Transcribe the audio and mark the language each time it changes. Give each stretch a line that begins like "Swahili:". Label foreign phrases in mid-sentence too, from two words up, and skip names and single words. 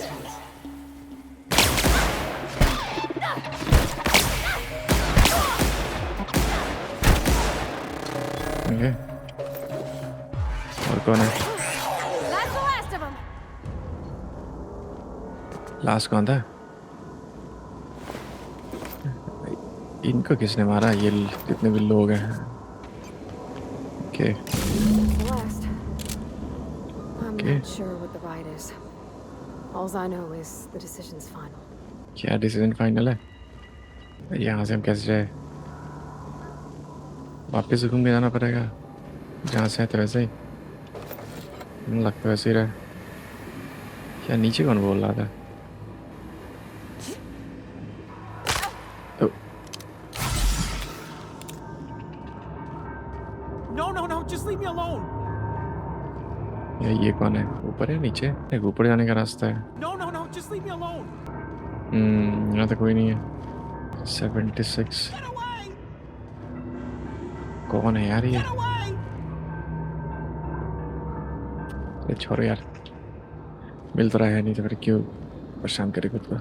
Hindi: ओके और कौन है?
English: That's the last of them.
Hindi: लास्ट कौन था? इनको किसने मारा? ये जितने भी लोग हैं। ओके
English: The last. I'm Okay. not sure what the right is. All I know is the decision's final.
Hindi: क्या
English: decision final
Hindi: है? यहाँ से हम कैसे जाए? वापस घूम के जाना पड़ेगा जहाँ से आए थे वैसे ही। लगता वैसे ही रहा। क्या नीचे कौन बोल रहा था?
English: No, just leave me alone.
Hindi: ये कौन है? ऊपर है नीचे? एक ऊपर जाने का रास्ता है।
English: No, just leave me alone.
Hindi: यहाँ तो कोई नहीं है। 76 कौन है यार ये? अरे छोड़ो यार, मिल तो रहा है नहीं तो फिर क्यों परेशान करे खुद को।